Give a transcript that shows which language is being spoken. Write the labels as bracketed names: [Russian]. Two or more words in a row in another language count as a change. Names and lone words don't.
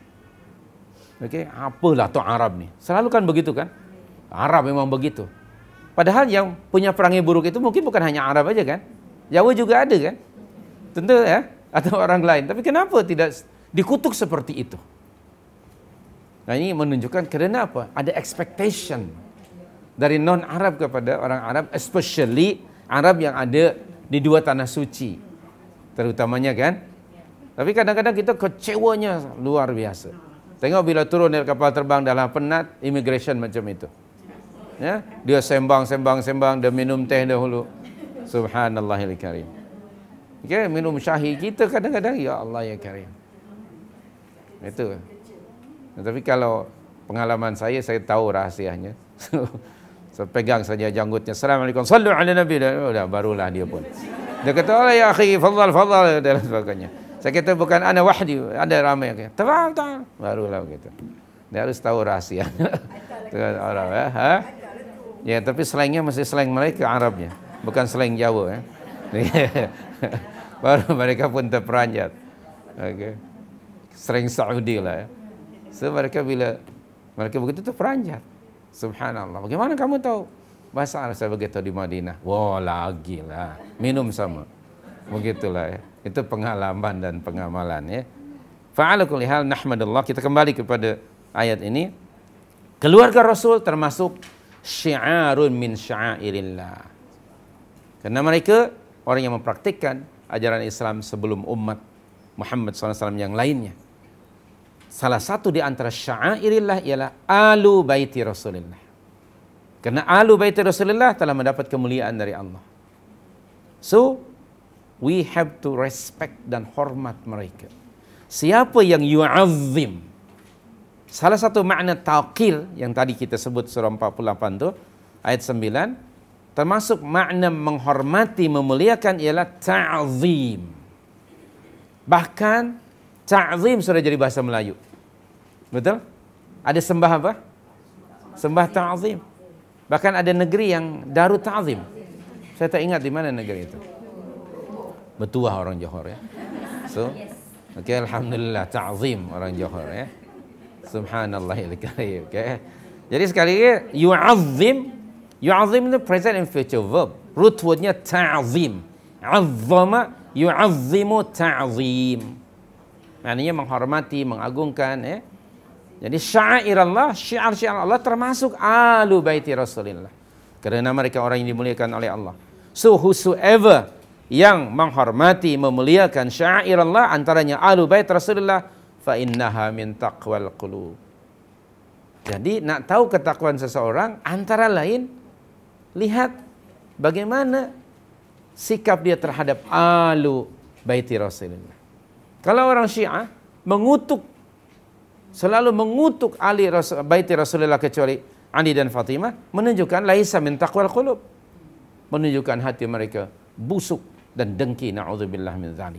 [Malay] Apalah tu Arab ni? Selalu kan begitu kan? Arab memang begitu. Padahal yang punya perangai buruk itu mungkin bukan hanya Arab aja kan? Jawa juga ada kan? Tentu ya, atau orang lain. Tapi kenapa tidak dikutuk seperti itu? Nah ini menunjukkan kerana apa? Ada expectation dari non-Arab kepada orang Arab, especially Arab yang ada di 2 tanah suci, terutamanya kan. Tapi kadang-kadang kita kecewanya luar biasa. Tengok bila turun dari kapal terbang dalam penat, immigration macam itu. Ya, dia sembang, dia minum teh dahulu. [Arabic] Subhanallahil karim. [Malay] Minum syahi kita kadang-kadang, [Arabic] ya Allah ya karim. [Malay] Itu. Tapi kalau pengalaman saya tahu rahsianya. Saya pegang saja janggutnya. [Arabic] Assalamualaikum. Sallu ala Nabi. [Malay] Udah, barulah dia pun. Dia kata, oh [Arabic] ya akhi, [Malay] fadal, dan sebagainya. Saya kata, bukan [Arabic] ana wahdi, [Malay] ada ramai. Tafal. Barulah begitu. Dia harus tahu rahsia. Orang ya, tapi slangnya masih slang mereka Arabnya, bukan slang Jawa Baru mereka pun terperanjat. Slang Saudi lah ya. So mereka bila mereka begitu terperanjat. Subhanallah. Bagaimana kamu tahu? Bahasa Arab saya begitu di Madinah. Wah, lagi lah. Minum sama. Begitulah ya. Itu pengalaman dan pengamalan ya. [Arabic] Fa'ala kulli hal nahmadullah. [Malay] Kita kembali kepada ayat ini. Keluarga Rasul termasuk [Arabic] syiarun min syairillah. [Malay] Karena mereka orang yang mempraktikkan ajaran Islam sebelum umat Muhammad SAW yang lainnya. salah satu di antara sya'airillah ialah [Arabic] alu baiti Rasulullah. [Malay] Karena [Arabic] alu baiti Rasulullah [Malay] telah mendapat kemuliaan dari Allah. [English] So, we have to respect [Malay] dan hormat mereka. Siapa yang yu'azzim, salah satu makna taqil yang tadi kita sebut surah 48 tu, ayat 9, termasuk makna menghormati, memuliakan ialah ta'zim. Bahkan ta'zim sudah jadi bahasa Melayu. Betul? Ada sembah apa? Sembah ta'zim. Bahkan ada negeri yang Darut Ta'zim. Saya tak ingat di mana negeri itu. Betuah orang Johor ya. [English] So, okay, [Malay] alhamdulillah ta'zim orang Johor ya. [Arabic] Subhanallahil karim. [Malay] Okay. Jadi sekali lagi yu'azzim itu [English] present and future verb. Root wordnya [Malay] ta'zim. [Arabic] Azzama yu'azzimu ta'zim. [Malay] Maknanya menghormati, mengagungkan ya. Jadi syair Allah, syiar-syiar Allah termasuk [Arabic] alu baiti Rasulullah. [Malay] Kerana mereka orang yang dimuliakan oleh Allah. [English] So whosoever [Malay] yang menghormati, memuliakan syair Allah, antaranya [Arabic] alu bait Rasulullah, fa innaha min taqwal qulub. [Malay] Jadi nak tahu ketakwaan seseorang, antara lain lihat bagaimana sikap dia terhadap [Arabic] alu baiti Rasulullah. [Malay] Kalau orang Syiah selalu mengutuk ahli baiti Rasulullah kecuali Ali dan Fatimah, menunjukkan [Arabic] laisa min taqwal qulub, [Malay] menunjukkan hati mereka busuk dan dengki, [Arabic] na'udzubillah min dzalik.